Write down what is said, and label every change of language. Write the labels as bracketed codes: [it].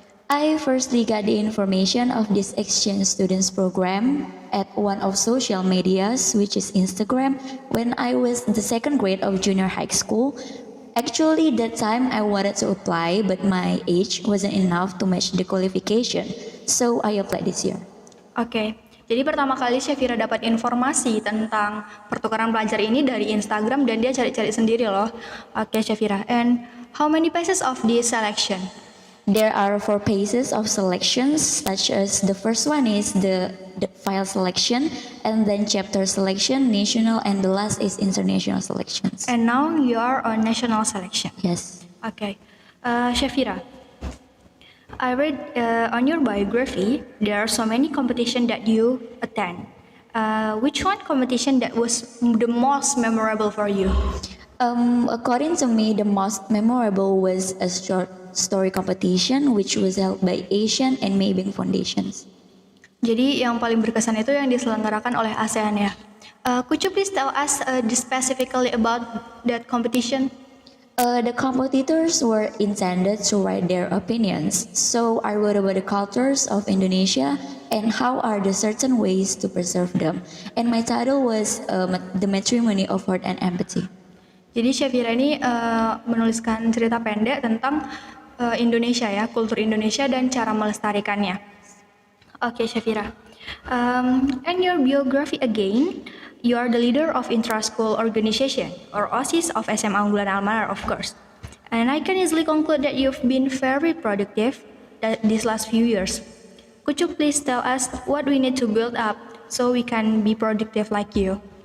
[en] I firstly got the information of this exchange students program at one of social medias, which is Instagram, when I was the second grade of junior high school. Actually, that time I wanted to apply, but my age wasn't enough to match the qualification, so I applied this year. [id] Oke, jadi pertama kali Shafira dapat informasi tentang pertukaran pelajar ini dari Instagram dan dia cari-cari sendiri loh. Oke, Shafira. [en] And how many phases of this selection? There are 4 phases of selections, such as the first one is the file selection, and then chapter selection, national, and the last is international selections. And now you are on national selection. Yes. Okay. Shafira, I read on your biography there are so many competition that you attend. Which one competition that was the most memorable for you? According to me, the most memorable was a short story competition which was held by Asian and Maybank Foundations. [id] Jadi yang paling berkesan itu yang diselenggarakan oleh ASEAN ya. [en] Could you please tell us specifically about that competition? The competitors were intended to write their opinions, so I wrote about the cultures of Indonesia and how are the certain ways to preserve them. And my title was The Matrimony of Heart and Empathy. [id] Jadi Syafira ini menuliskan cerita pendek tentang Indonesia ya, kultur Indonesia dan cara melestarikannya. [en] Oke Syafira, and your biography again, you are the leader of Intra-School Organization or OSIS of SMA Unggulan Almanar of course. And I can easily conclude that you've been very productive these last few years. Could you please tell us what we need to build up so we can be productive like you?